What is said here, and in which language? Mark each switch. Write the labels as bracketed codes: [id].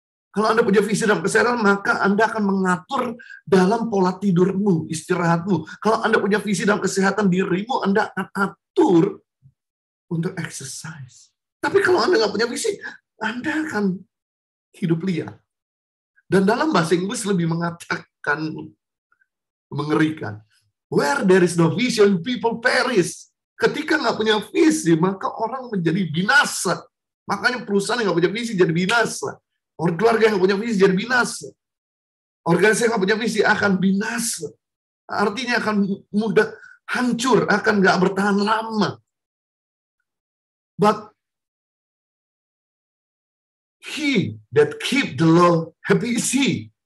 [id] Kalau Anda punya visi dalam kesehatan, maka Anda akan mengatur dalam pola tidurmu, istirahatmu. Kalau Anda punya visi dalam kesehatan dirimu, Anda akan atur untuk exercise. Tapi kalau Anda nggak punya visi, Anda akan hidup liar. Dan dalam bahasa Inggris lebih mengatakan mengerikan. [en] Where there is no vision, people perish. [id] Ketika nggak punya visi, maka orang menjadi binasa. Makanya perusahaan yang nggak punya visi jadi binasa. Orang keluarga yang nggak punya visi jadi binasa. Organisasi yang nggak punya visi akan binasa. Artinya akan mudah hancur, akan nggak bertahan lama. [en] But he that keep the law, happy is he.